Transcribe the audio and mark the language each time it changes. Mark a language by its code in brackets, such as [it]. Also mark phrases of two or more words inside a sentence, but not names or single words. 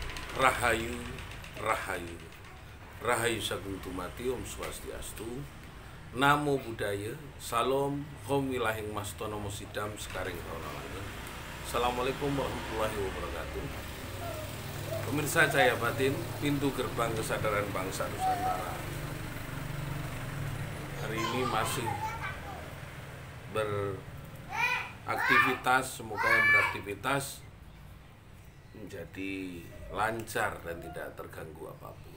[jv] Rahayu, Rahayu, Rahayu Sagung Tumati, [ban] Om Swastiastu, [pi] Namo Buddhaya, [jv] Salam, Om Wilahing Mastono Mosidam, Sekaring Rawanana. [ar] السلام عليكم ورحمة الله وبركاته. [id] Pemirsa Cahaya Batin, pintu gerbang kesadaran bangsa Nusantara. Hari ini masih beraktivitas, semoga yang beraktivitas menjadi lancar dan tidak terganggu apapun.